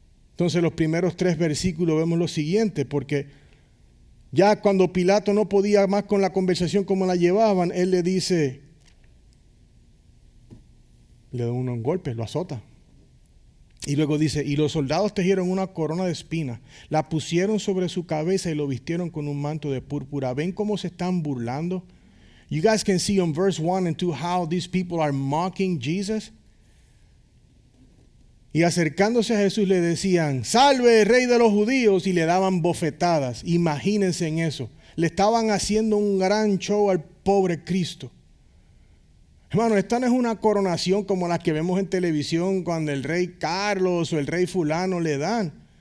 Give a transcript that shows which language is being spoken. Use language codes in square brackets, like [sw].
[es] Entonces, los primeros 3 versículos vemos lo siguiente, porque ya cuando Pilato no podía más con la conversación como la llevaban, él le dice, le da un golpe, lo azota. Y luego dice, y los soldados tejieron una corona de espinas, la pusieron sobre su cabeza y lo vistieron con un manto de púrpura. ¿Ven cómo se están burlando? [en] You guys can see on verse 1 and 2 how these people are mocking Jesus. [es] Y acercándose a Jesús le decían, salve, rey de los judíos, y le daban bofetadas. Imagínense en eso. Le estaban haciendo un gran show al pobre Cristo. Hermano, esta no es una coronación como las que vemos en televisión cuando el rey Carlos o el rey fulano le dan.